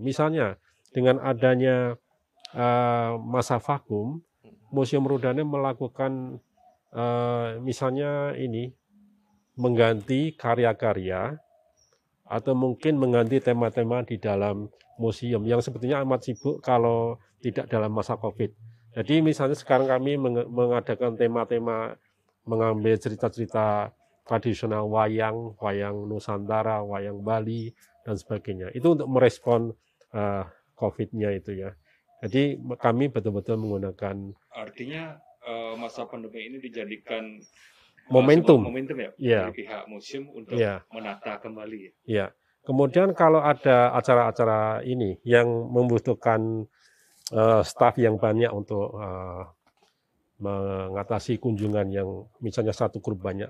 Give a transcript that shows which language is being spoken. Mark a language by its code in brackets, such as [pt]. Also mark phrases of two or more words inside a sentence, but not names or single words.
[id] Misalnya dengan adanya masa vakum, Museum Rudana melakukan misalnya mengganti karya-karya atau mungkin mengganti tema-tema di dalam museum yang sebetulnya amat sibuk kalau tidak dalam masa COVID. Jadi misalnya sekarang kami mengadakan tema-tema mengambil cerita-cerita tradisional wayang Nusantara, wayang Bali, dan sebagainya. Itu untuk merespon COVID-nya itu ya. Jadi kami betul-betul menggunakan Artinya masa pandemi ini dijadikan momentum. Momentum ya, Ya, dari pihak museum untuk ya, menata kembali. ya. Kemudian kalau ada acara-acara ini yang membutuhkan staf yang banyak untuk mengatasi kunjungan yang misalnya satu grup banyak.